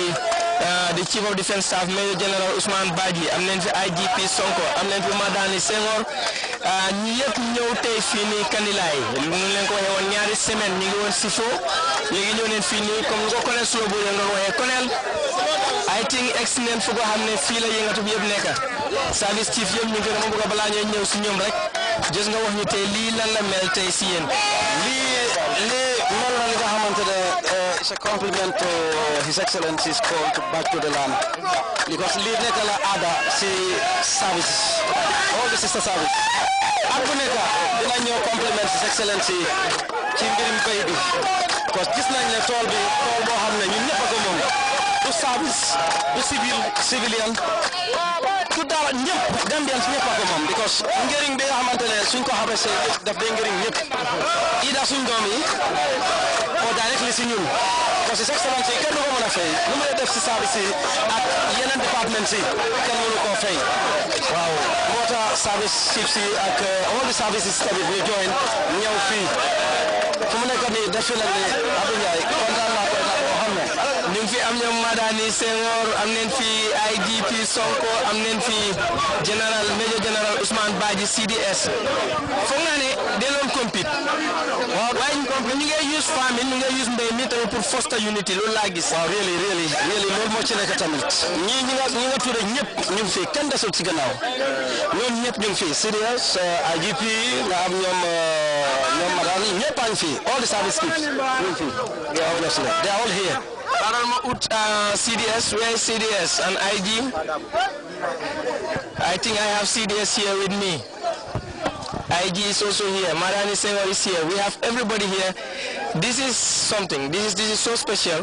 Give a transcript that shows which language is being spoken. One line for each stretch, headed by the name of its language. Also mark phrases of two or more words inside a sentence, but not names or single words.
Wolof: di Chief of Defence Staff Major General Ousmane Badji am neen fi IGP Sonko am neen fi Madani Senghor ñi yëpp ñëw tey fii nii Kanilaay lu mu leen ko waxee woon ñaari semaine ñu ngi woon Sifo léegi ñëw neen fii nii comme lu ko Colonel Sulo Bojang nga waxee Colonel
English: I think
Wolof: ex neen fu ko xam ne fii la yëngatu bi yëpp nekk
English: service chief
Wolof: yëpp ñu ngi dama bëgg balaa ñuy ñëw si ñoom rek gis nga wax ñu tey lii lan la mel tey si yéen lii mel na li nga xamante ne
English: it's a compliment to His Excellency's call to back to the land
Wolof: because lii nekk la aada si service
English: all the sister service
Wolof: at bu nekk dina ñëw compliment His Excellency ci mbirim bay bi
French: parce que
Wolof: gis nañ ne tool bi tool boo xam ne ñun ñëpp a ko moom du service du civilian tout dara ñëpp Gambians ñëpp a ko moom because njëriñ bi nga xamante ne suñ ko xamee daf dee njëriñ ñëpp ida suñ doom yi oo directly si ñun
French: parce que
Wolof: His Excellency kenn du ko mën a fay lu muy def si service yi ak yeneen département si kenn mënu koo fay waaw moo tax
English: service chief
Wolof: si ak
English: all the services
Wolof: tamit ñu join ñëw fii fu mu nekk nii def fi nag ni Abdou Ndiaye kontaan naa boo xam ne ñu ngi fi am ñoom Madani Senghor am neen fi IGP Sonko am neen fi Major General Ousmane Badji CDS foog naa ne dee compete waaw waaye ñu ngi use famine ñu ngi use mbéy mi tamit pour
English: foster unity
Wolof: loolu laa gis waaw really loolu moo ci nekk tamit ñi nga tudde ñëpp ñu ngi fi kenn desul ci gannaaw ñoom ñëpp ñu ngi fi CDS IGP nga am ñoom Madani ñëpp a ngi fi
English: all the service chiefs
Wolof: ñu ngi fi
English: they are all here CDS, where is CDS and IG? I think I have CDS here with me. IG is also here. Madani Senghor is here. We have everybody here. This is something. This is so special.